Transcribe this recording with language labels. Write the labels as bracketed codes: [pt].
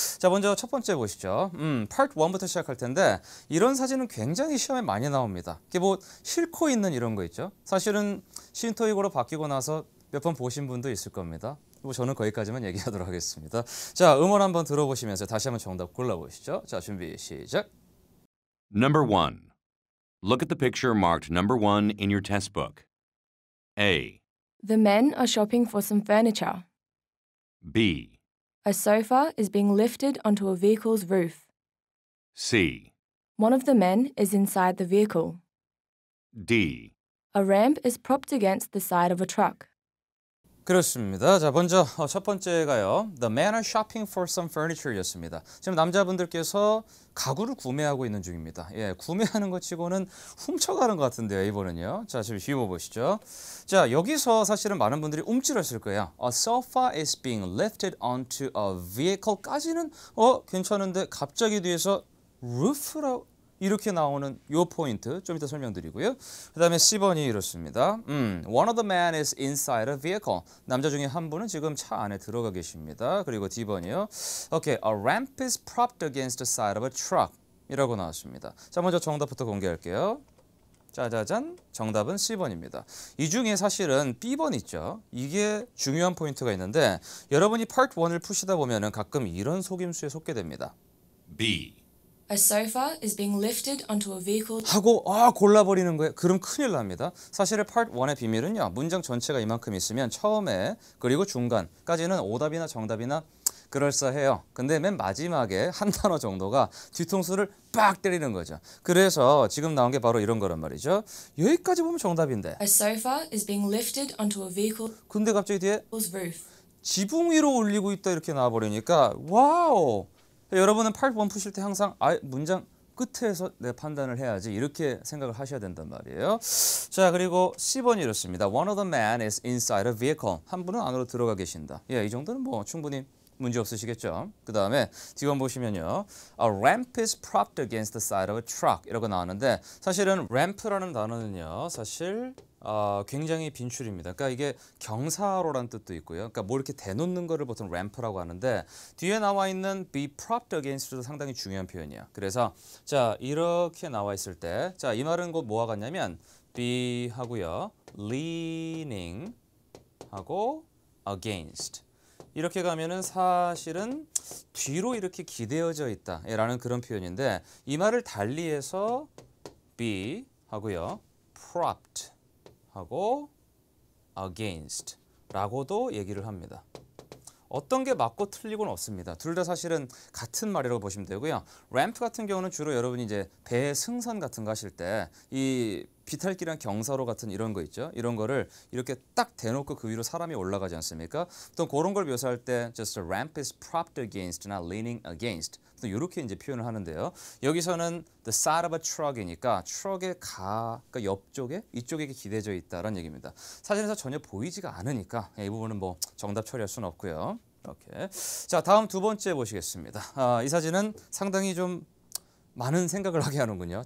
[ko] 자, 먼저 첫 번째 보시죠. Part 1부터 시작할 텐데 이런 사진은 굉장히 시험에 많이 나옵니다. 이게 뭐 싣고 있는 이런 거 있죠. 사실은 신토익으로 바뀌고 나서 몇 번 보신 분도 있을 겁니다. 뭐 저는 거기까지만 얘기하도록 하겠습니다. 자, 음원 한번 들어보시면서 다시 한번 정답 골라보시죠. 자, 준비 시작. [en] Number 1. Look at the picture marked number 1 in your test book. A. The men are shopping for some furniture. B. A sofa is being lifted onto a vehicle's roof. C. One of the men is inside the vehicle. D. A ramp is propped against the side of a truck. [ko] 그렇습니다. 자, 먼저 첫 번째가요. [en] The men are shopping for some furniture였습니다. [ko] 지금 남자분들께서 가구를 구매하고 있는 중입니다. 예, 구매하는 것 치고는 훔쳐가는 것 같은데요, 이번은요. 자, 지금 휘워 보시죠. 자, 여기서 사실은 많은 분들이 움찔했을 거예요. [en] A sofa is being lifted onto a vehicle [ko] 까지는 괜찮은데 갑자기 뒤에서 roof라고 이렇게 나오는 요 포인트 좀 이따 설명드리고요. 그 다음에 C번이 이렇습니다. [en] One of the men is inside a vehicle. [ko] 남자 중에 한 분은 지금 차 안에 들어가 계십니다. 그리고 D번이요. [en] Okay, a ramp is propped against the side of a truck. [ko] 이라고 나왔습니다. 자, 먼저 정답부터 공개할게요. 짜자잔, 정답은 C번입니다. 이 중에 사실은 B번 있죠. 이게 중요한 포인트가 있는데 여러분이 Part 1을 푸시다 보면은 가끔 이런 속임수에 속게 됩니다. [en] B. A sofa is being lifted onto a vehicle. [ko] 하고 골라버리는 거예요. 그럼 큰일 납니다. 사실은 Part 1의 비밀은요. 문장 전체가 이만큼 있으면 처음에 그리고 중간까지는 오답이나 정답이나 그럴싸해요. 근데 맨 마지막에 한 단어 정도가 뒤통수를 빡 때리는 거죠. 그래서 지금 나온 게 바로 이런 거란 말이죠. 여기까지 보면 정답인데. [en] A sofa is being lifted onto a vehicle's [ko] 근데 갑자기 뒤에 [en] roof. [ko] 지붕 위로 올리고 있다 이렇게 나와버리니까 와우. 여러분은 Part 1 푸실 때 항상 문장 끝에서 내 판단을 해야지 이렇게 생각을 하셔야 된단 말이에요. 자, 그리고 C번이 이렇습니다. One of the men is inside a vehicle. 한 분은 안으로 들어가 계신다. 예, 이 정도는 뭐 충분히 문제 없으시겠죠. 그 다음에 D번 보시면요. A ramp is propped against the side of a truck. 이라고 나왔는데 사실은 ramp라는 단어는요. 사실 굉장히 빈출입니다. 그러니까 이게 경사로란 뜻도 있고요. 그러니까 뭐 이렇게 대놓는 거를 보통 ramp라고 하는데 뒤에 나와 있는 be propped against도 상당히 중요한 표현이에요. 그래서 자, 이렇게 나와 있을 때 자, 이 말은 곧 뭐와 같냐면 be 하고요. leaning 하고 against 이렇게 가면은 사실은 뒤로 이렇게 기대어져 있다라는 그런 표현인데 이 말을 달리해서 be 하고요. propped 하고 against 라고도 얘기를 합니다. 어떤 게 맞고 틀리고는 없습니다. 둘 다 사실은 같은 말이라고 보시면 되고요. 램프 같은 경우는 주로 여러분이 이제 배 승선 같은 거 하실 때 이 비탈길이랑 경사로 같은 이런 거 있죠. 이런 거를 이렇게 딱 대놓고 그 위로 사람이 올라가지 않습니까? 또 그런 걸 묘사할 때 [en] just a ramp is propped against, not leaning against. [ko] 또 이렇게 이제 표현을 하는데요. 여기서는 [en] the side of a truck [ko] 이니까 트럭의 그러니까 옆쪽에 이쪽에 기대져 있다라는 얘기입니다. 사진에서 전혀 보이지가 않으니까 이 부분은 뭐 정답 처리할 수는 없고요. 이렇게. 자, 다음 두 번째 보시겠습니다. 이 사진은 상당히 좀 많은 생각을 하게 하는군요.